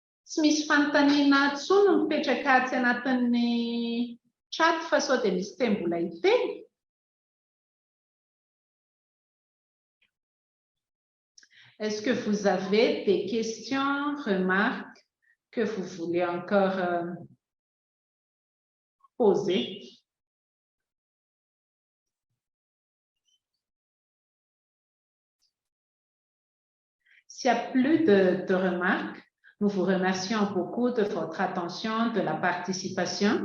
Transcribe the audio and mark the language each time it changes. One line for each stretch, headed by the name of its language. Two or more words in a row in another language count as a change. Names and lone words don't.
Malagasy: tsy misy fanontaniana intsony mipetraka aty anatin'ny chat fa sao dia misy teny mbola hiteny.
French: Est-ce que vous avez des questions, remarques que vous voulez encore poser? S'il n'y a plus de remarques, nous vous remercions beaucoup de votre attention, de la participation.